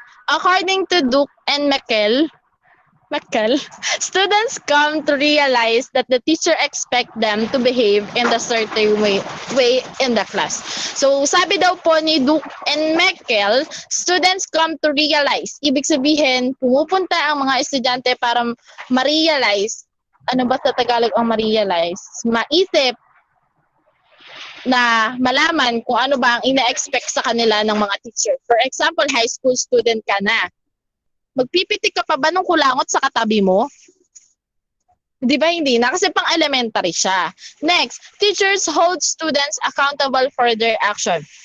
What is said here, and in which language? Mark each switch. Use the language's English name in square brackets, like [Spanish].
[English] According to Duke and Manuel, students come to realize that the teacher expect them to behave in the certain way in the class. [Filipino] So, sabi daw po ni Duke and Manuel, [English] students come to realize. [Filipino] Ibig sabihin, pumupunta ang mga estudyante para ma-realize. Ano ba sa Tagalog ang ma-realize? Maisip na malaman kung ano ba ang ina-expect sa kanila ng mga teacher. For example, high school student ka na. Magpipitik ka pa ba ng kulangot sa katabi mo? Di ba hindi na? Kasi pang elementary siya. [English] Next, teachers hold students accountable for their action.